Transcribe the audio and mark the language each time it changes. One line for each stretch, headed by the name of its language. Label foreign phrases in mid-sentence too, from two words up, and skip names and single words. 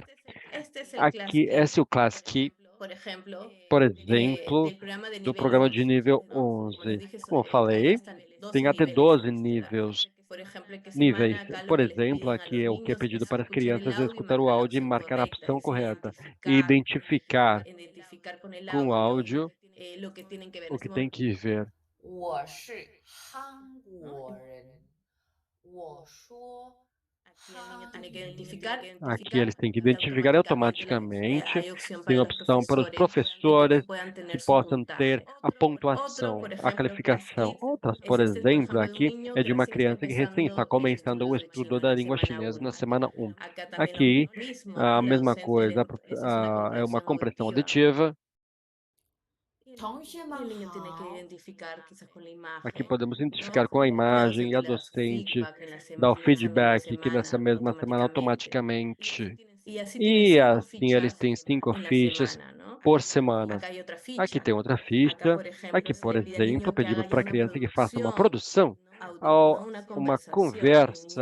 Portuguese: Aqui, esse é o Class Key, por exemplo, do programa de nível 11. Como eu falei, tem até 12 níveis. Por exemplo, aqui é o que é pedido para as crianças é escutar o áudio e marcar a opção correta. E identificar com o áudio o que tem que ver.
Chinese: 我是韩国人，我说
Portuguese: Aqui eles têm que identificar automaticamente. Tem opção para os professores que possam ter a pontuação, a qualificação. Outras, por exemplo, aqui é de uma criança que recém está começando o estudo da língua chinesa na semana 1. Aqui, a mesma coisa, é uma compreensão auditiva.
Chinese: 同学们好，
Portuguese: Aqui podemos identificar com a imagem e a docente dá o feedback que nessa mesma semana automaticamente. E assim eles têm 5 fichas por semana. Aqui tem outra ficha. Aqui, por exemplo, pedimos para a criança que faça uma produção, uma conversa.